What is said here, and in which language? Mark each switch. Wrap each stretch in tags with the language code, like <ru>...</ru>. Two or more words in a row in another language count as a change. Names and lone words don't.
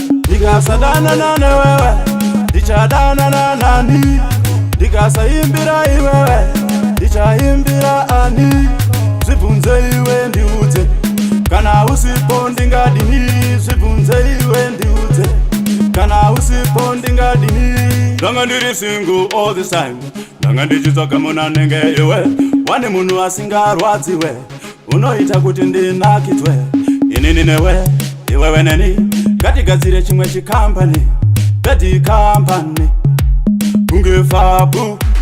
<sn>Ndikasadanana newewe, ndichadanana nani? Ndikasaimbira iwewe, ndichaimbira ani? Zvibvunze iwe ndiudze. Kana usipo ndingadini? Zvibvunze iwe ndiudze. Kana usipo ndingadini? Ndanga ndiri</sn> <en>single all this time.</en> <sn>Ndanga ndichitsvaga munhu anenge iwe. Wane munhu asingarwadziwe. Unoita kuti ndinakidzwe. Inini newe, iwewe neni. Ngatigadzire chimwe chikampani. Bad Company. Kunge fabu.</sn>